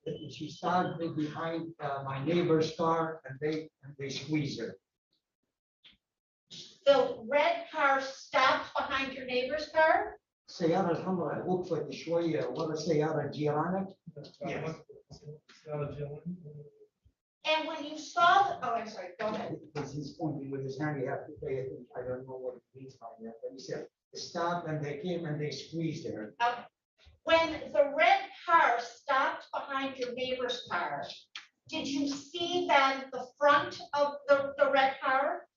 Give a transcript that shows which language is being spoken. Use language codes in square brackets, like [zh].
[en] She started behind my neighbor's car and they squeezed her. The red car stopped behind your neighbor's car? [ar] السيارة الحمراء وقفت شوية ورا سيارة جيرانك. [en] Yes. And when you saw, oh, I'm sorry, go ahead. Because he's pointing with his hand, you have to pay attention. I don't know what he means by that, but he said, stop, and they came and they squeezed her. Okay. When the red car stopped behind your neighbor's car, did you see then the front of the red car?